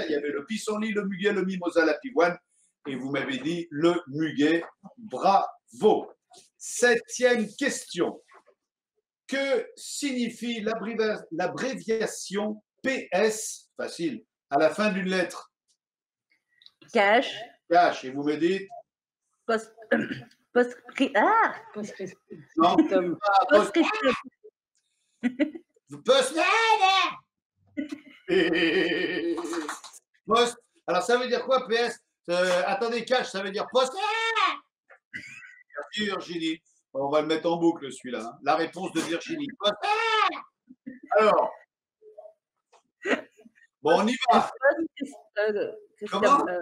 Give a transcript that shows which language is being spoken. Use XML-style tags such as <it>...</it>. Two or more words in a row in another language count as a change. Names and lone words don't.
<fr>Il y avait le pissenlit, le muguet, le mimosa, la pivoine. Et vous m'avez dit le muguet. Bravo. 7e question. Que signifie l'abréviation PS, facile, à la fin d'une lettre? Cache. Cache. Et vous me dites? Postscriptum. Non. Postscriptum. Post. Alors, ça veut dire quoi, PS? Attendez, cache, ça veut dire post. Merci, Virginie. On va le mettre en boucle, celui-là. Hein. La réponse de Virginie. Post. Alors. Bon, on y va. Comment?</fr>